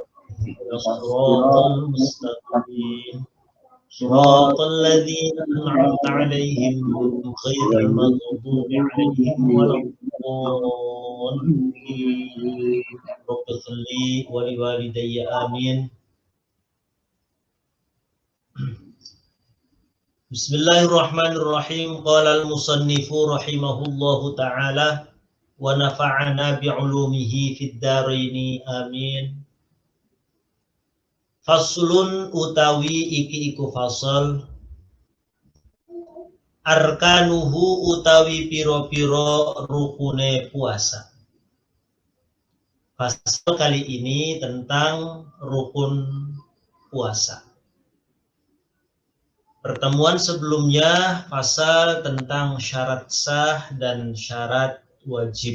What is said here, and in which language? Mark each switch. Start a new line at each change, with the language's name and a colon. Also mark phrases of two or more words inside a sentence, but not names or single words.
Arabic: الصراط المستقيم صراط الذين أنعمت عليهم غير المغضوب عليهم ولا الضالين رب اغفر لي ولوالدي آمين. بسم الله الرحمن الرحيم. قال المصنف رحمه الله تعالى ونفعنا بعلومه في الدارين آمين.
Javanese: Faslun utawi iki iku fasal arkanuhu utawi piro-piro rukune puasa.
Indonesian: Fasal kali ini tentang rukun puasa. Pertemuan sebelumnya fasal tentang syarat sah dan syarat wajib.